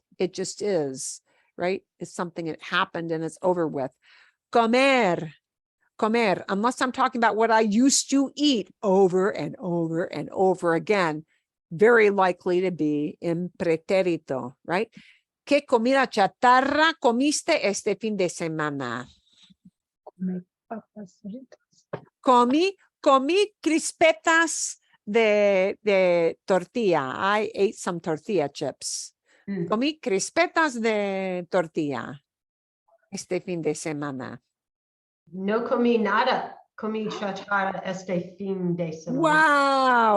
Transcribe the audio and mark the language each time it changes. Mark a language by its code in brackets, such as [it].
[en] It just is, right? It's something that happened and it's over with. Comer, unless I'm talking about what I used to eat over and over and over again, very likely to be in preterito, right? [es] ¿Qué comida chatarra comiste este fin de semana? Papas fritas. Comí crispetas de tortilla. [en] I ate some tortilla chips. [es] Comí crispetas de tortilla este fin de semana. No comí nada. Comí chatarra este fin de semana.